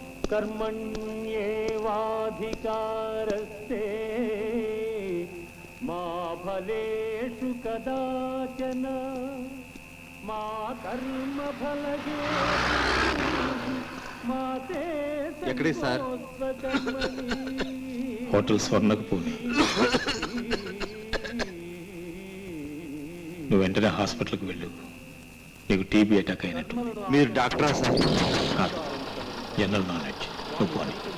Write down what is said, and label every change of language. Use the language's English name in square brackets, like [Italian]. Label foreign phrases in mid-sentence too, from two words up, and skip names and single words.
[Sanskrit] कर्मण्येवाधिकारस्ते मा फलेषु कदाचन मा कर्म फलगे माते [Telugu] ఎక్కడే సార్? హోటల్ స్వర్ణకు పోనీ. నువ్వు వెంటనే హాస్పిటల్కి వెళ్ళు. నీకు [English] TB attack [Telugu] అయినట్టు. మీరు డాక్టరా సార్? కాదు, [English] general knowledge. [Telugu] నువ్వు పోనీ.